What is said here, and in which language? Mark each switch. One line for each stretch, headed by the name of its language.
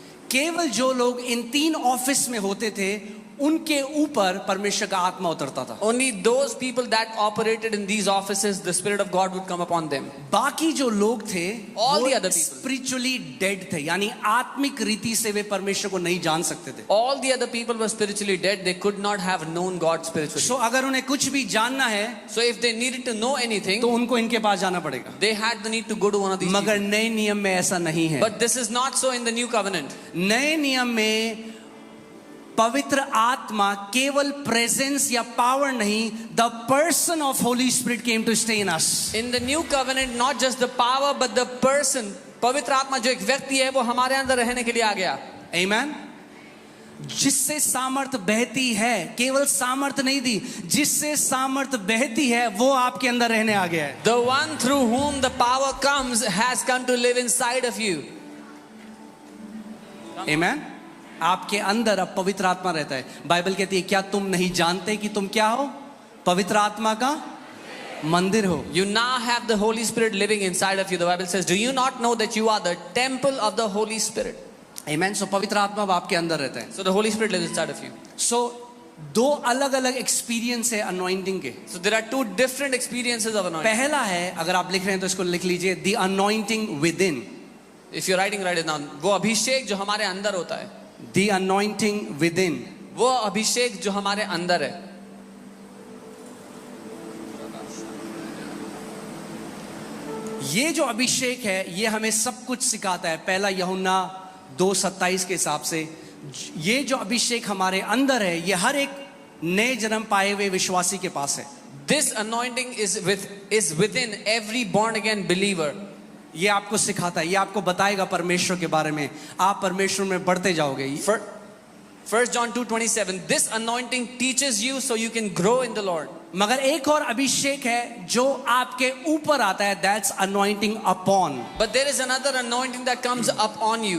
Hindi: केवल जो लोग इन 3 ऑफिस में होते थे उनके ऊपर परमेश्वर का आत्मा उतरता था।
English: Only those people that operated in these offices, the Spirit of God would come upon them.
Hindi: बाकी जो लोग थे
English: All
Hindi: वो
English: the other people.
Hindi: Spiritually dead थे, यानी आत्मिक रीति से वे परमेश्वर को नहीं जान सकते थे।
English: All the other people were spiritually dead. They could not have known God spiritually.
Hindi: सो अगर उन्हें कुछ भी जानना है
English: So if they needed to know anything,
Hindi: तो उनको इनके पास जाना पड़ेगा।
English: they had the need to go to one of these
Hindi: मगर
English: people.
Hindi: नए नियम में ऐसा नहीं है।
English: But this is not so in the new covenant.
Hindi: नए नियम में पवित्र आत्मा केवल प्रेजेंस या पावर नहीं,
English: The person of holy spirit came to stay in us. In the new covenant, not just the power but the person.
Hindi: पवित्र आत्मा जो एक व्यक्ति है वो हमारे अंदर रहने के लिए आ गया। आमीन। जिससे सामर्थ बहती है, केवल सामर्थ नहीं दी, जिससे सामर्थ बहती है वो आपके अंदर रहने आ गया है।
English: The one through whom the power comes has come to live inside of you.
Hindi: आमीन। आपके अंदर अब पवित्र आत्मा रहता है। बाइबल कहती है क्या तुम नहीं जानते कि तुम क्या हो? पवित्र आत्मा का मंदिर हो।
English: You now have the Holy Spirit living inside of you. The Bible says, do you not know that you are the temple of the Holy Spirit?
Hindi: आमीन। सो पवित्र आत्मा अब आपके अंदर रहता है।
English: So the Holy Spirit lives inside of you.
Hindi: सो 2 अलग अलग एक्सपीरियंस है अनॉइंटिंग के।
English: So there are 2 different experiences of anointing.
Hindi: पहला है, अगर आप लिख रहे हैं तो इसको लिख लीजिए,
English: The anointing within. If you're writing, write it down.
Hindi: वो अभिषेक जो हमारे अंदर होता है,
English: the anointing within,
Hindi: वो अभिषेक जो हमारे अंदर है। ये जो अभिषेक है ये हमें सब कुछ सिखाता है। पहला यूहन्ना 2:27 के हिसाब से ये जो अभिषेक हमारे अंदर है ये हर एक नए जन्म पाए हुए विश्वासी के पास है।
English: This anointing is within every born again believer.
Hindi: ये आपको सिखाता है, ये आपको बताएगा परमेश्वर के बारे में, आप परमेश्वर में बढ़ते जाओगे।
English: 1 John 2:27. This anointing teaches you so you can grow in the Lord.
Hindi: मगर एक और अभिषेक है जो आपके ऊपर आता है,
English: That's anointing upon. But there is another anointing that comes up on you.